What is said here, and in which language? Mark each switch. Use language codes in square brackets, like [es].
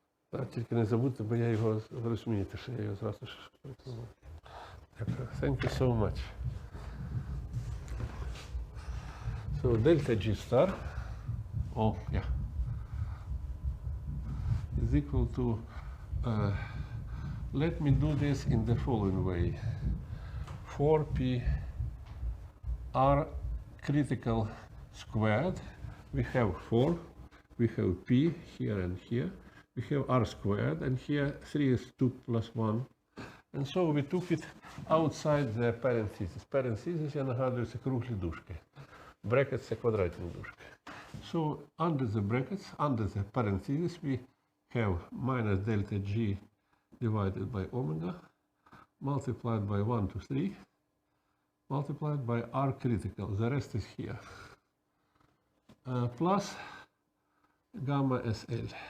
[uk] Так, тільки не забудьте, бо я його розумієте, що я його зразу ж прикладу. Дякую. [en] Thank you so much. So delta G star, is equal to, let me do this in the following way. 4p R critical squared, we have 4, we have p here and here, we have R squared, and here 3 is 2 plus 1. And so we took it outside the parentheses. [uk] Parentheses, я нагадую, це круглі дужки. Brackets це квадратні дужки. [en] So under the brackets, under the parentheses, we have minus delta G divided by omega, multiplied by 1 to 3, multiplied by R critical, the rest is here, plus gamma SL.